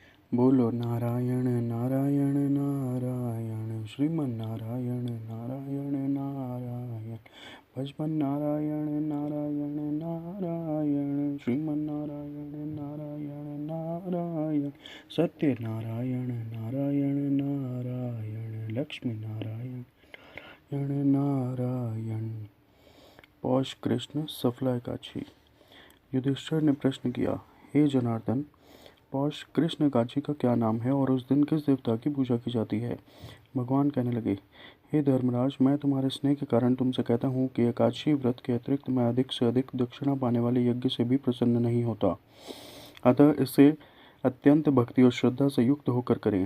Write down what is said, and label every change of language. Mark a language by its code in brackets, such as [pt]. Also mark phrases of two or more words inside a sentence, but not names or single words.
[hi] बोलो नारायण नारायण नारायण श्रीमन नारायण नारायण नारायण भजमन नारायण नारायण नारायण श्रीमन नारायण नारायण नारायण सत्य नारायण नारायण नारायण लक्ष्मी नारायण नारायण नारायण। पौष कृष्ण सफला एकादशी। युधिष्ठिर ने प्रश्न किया, हे जनार्दन, पौष कृष्ण एकादशी का क्या नाम है और उस दिन किस देवता की पूजा की जाती है? भगवान कहने लगे, हे धर्मराज, मैं तुम्हारे स्नेह के कारण तुमसे कहता हूँ कि एकादशी व्रत के अतिरिक्त मैं अधिक से अधिक दक्षिणा पाने वाले यज्ञ से भी प्रसन्न नहीं होता, अतः इसे अत्यंत भक्ति और श्रद्धा से युक्त होकर करें।